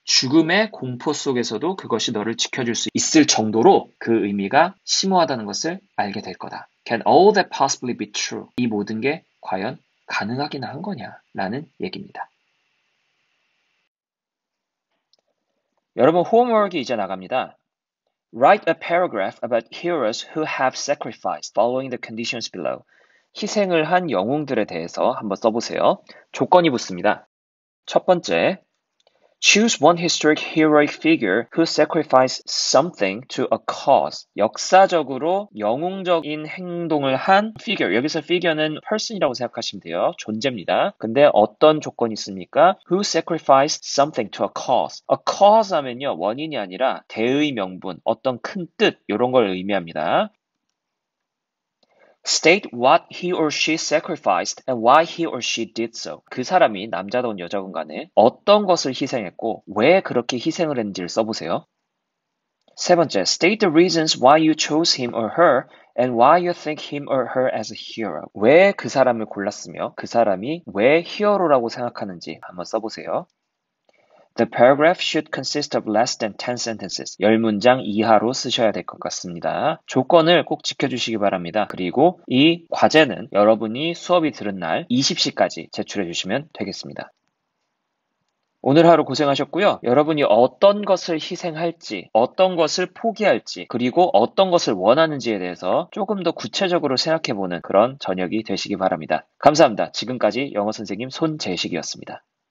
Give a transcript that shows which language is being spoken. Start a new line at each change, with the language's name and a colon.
Korean: 죽음의 공포 속에서도 그것이 너를 지켜줄 수 있을 정도로 그 의미가 심오하다는 것을 알게 될 거다.
English: Can all that possibly be true?
Korean: 이 모든 게 과연 가능하긴 한 거냐라는 얘기입니다. 여러분 홈워크가 이제 나갑니다.
English: Write a paragraph about heroes who have sacrificed following the conditions below.
Korean: 희생을 한 영웅들에 대해서 한번 써보세요. 조건이 붙습니다. 첫 번째,
English: choose one historic heroic figure who sacrificed something to a cause.
Korean: 역사적으로 영웅적인 행동을 한 figure. 여기서 figure는 person이라고 생각하시면 돼요. 존재입니다. 근데 어떤 조건이 있습니까?
English: Who sacrificed something to a cause. A cause 하면요.
Korean: 원인이 아니라 대의 명분, 어떤 큰 뜻, 이런 걸 의미합니다.
English: State what he or she sacrificed and why he or she did so.
Korean: 그 사람이 남자든 여자든 간에 어떤 것을 희생했고 왜 그렇게 희생을 했는지를 써보세요. 세 번째,
English: state the reasons why you chose him or her and why you think him or her as a hero.
Korean: 왜 그 사람을 골랐으며 그 사람이 왜 히어로라고 생각하는지 한번 써보세요.
English: The paragraph should consist of less than 10 sentences.
Korean: 10문장 이하로 쓰셔야 될 것 같습니다. 조건을 꼭 지켜주시기 바랍니다. 그리고 이 과제는 여러분이 수업이 들은 날 20시까지 제출해 주시면 되겠습니다. 오늘 하루 고생하셨고요. 여러분이 어떤 것을 희생할지, 어떤 것을 포기할지, 그리고 어떤 것을 원하는지에 대해서 조금 더 구체적으로 생각해보는 그런 저녁이 되시기 바랍니다. 감사합니다. 지금까지 영어 선생님 손재식이었습니다.